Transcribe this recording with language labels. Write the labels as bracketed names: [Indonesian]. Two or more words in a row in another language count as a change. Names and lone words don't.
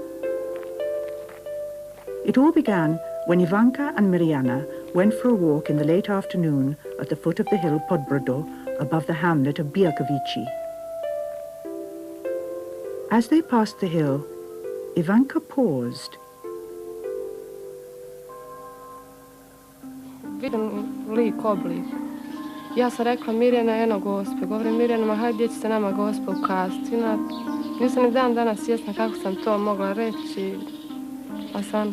[English] It all began when Ivanka and Mirjana went for a walk in the late afternoon at the foot of the hill Podbrodo above the hamlet of Bijakovići. As they passed the hill, Ivanka paused. [Croatian] Vidim lik, oblik. Ja sam rekla Mirjana, eno gospe. Govorim Mirjana, ma hajde, gdje će se nama gospe ukazati. Nisam ni dan danas svjesna kako sam to mogla reći. A sam...